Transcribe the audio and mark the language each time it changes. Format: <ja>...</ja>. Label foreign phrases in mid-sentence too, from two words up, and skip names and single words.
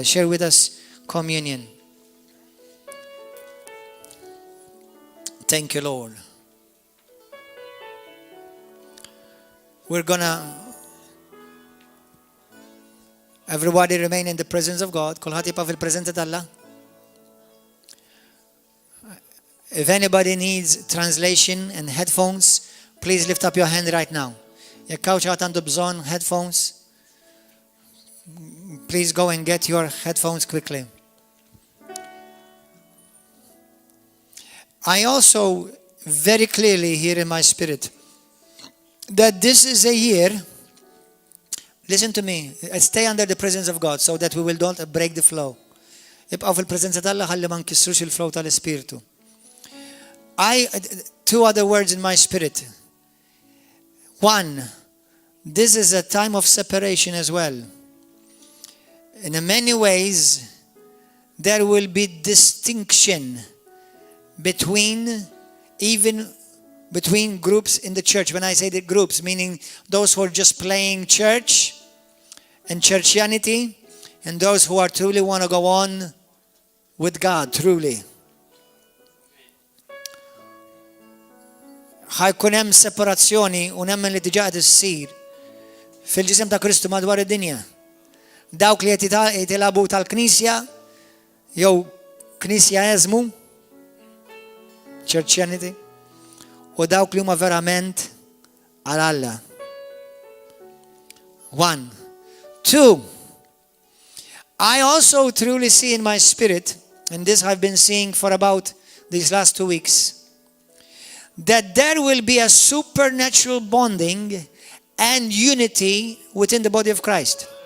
<en>Share with us communion. Thank you, Lord. We're going to everybody remain in the presence of God.</en> <mt>Kulħadd jibqa' fil-preżenza tal-Alla.</mt> <en>If anybody needs translation and headphones, please lift up your hand right now.</en> <mt>Jekk hawn xi ħadd għandu bżonn headphones,</mt> <en>please go and get your headphones quickly. I also very clearly hear in my spirit that this is a year Listen to me. Stay under the presence of God so that we will not break the flow.</en> <mt>Ibqaw fil-preżenza tal-Alla ħalli ma nkissrux il-flow tal-Ispiritu.</mt> <en>Two other words in my spirit. One, this is a time of separation as well. In many ways, there will be distinction between groups in the church. When I say the groups, meaning those who are just playing church and churchianity, and those who are truly want to go on with God, truly.</en> <mt>ħajkun hemm separazzjoni u nemmen li diġà qed issir fil-ġisem ta' Kristu madwar id-dinja. Dawk li qed jitilabu tal-Knisja jew Knisja eżmu, Churchianity, u dawk li huma verament għal Alla. 1. 2.</mt> <en>I also truly see in my spirit, and this I've been seeing for about these last 2 weeks, that there will be a supernatural bonding and unity within the body of Christ.</en>